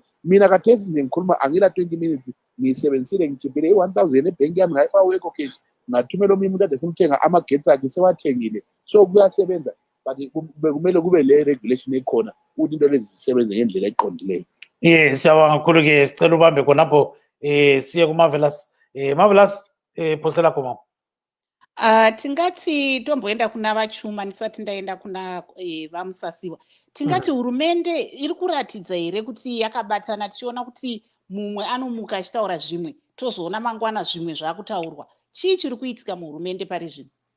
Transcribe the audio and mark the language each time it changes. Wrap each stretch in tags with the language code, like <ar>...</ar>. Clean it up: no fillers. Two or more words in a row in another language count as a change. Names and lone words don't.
<nd>Mina kathesi nje ngikhuluma angila 20 minutes ngiyisebenzisile, ngithiphile i-1,000 ebhenki yami ngayifaka ku-EcoCash, ngathumela omunye umuntu ade funa ukuthenga amagetsi akhe sewathengile. So kuyasebenza, but kumele kube le regulation ekhona ukuthi into lezi zisebenze ngendlela eqondileyo. Siyabonga kakhulu-ke, sicela ubambe khonapho siye kuMarvelous. Marvelous, phosela khona.</nd> <sn>Tingati tomboenda kuna vachuma ndisati ndaenda kuna vamusasiwa. Tingati hurumende iri kuratidza here kuti yakabatana, tichiona kuti mumwe anomuka achitaura zvimwe, tozoona mangwana zvimwe zvakutaurwa. Chii chiri kuitika muhurumende pari zvino?</sn>